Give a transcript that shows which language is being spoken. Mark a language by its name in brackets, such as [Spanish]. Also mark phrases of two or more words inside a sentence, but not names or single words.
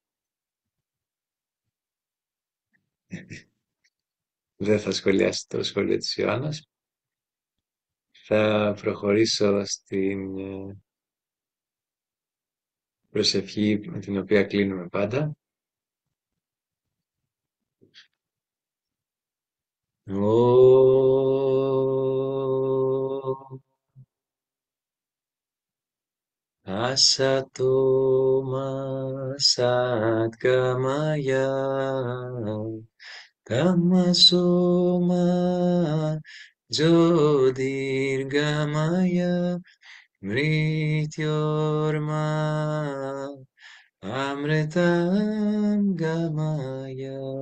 [Greek] Δεν θα σχολιάσει το σχόλιο της Ιωάννας. Θα προχωρήσω στην προσευχή με την οποία κλείνουμε πάντα. [Sanskrit] असतो मा सद्गमय तमसो मा ज्योतिर्गमय मृत्योर्मा अमृतं गमय.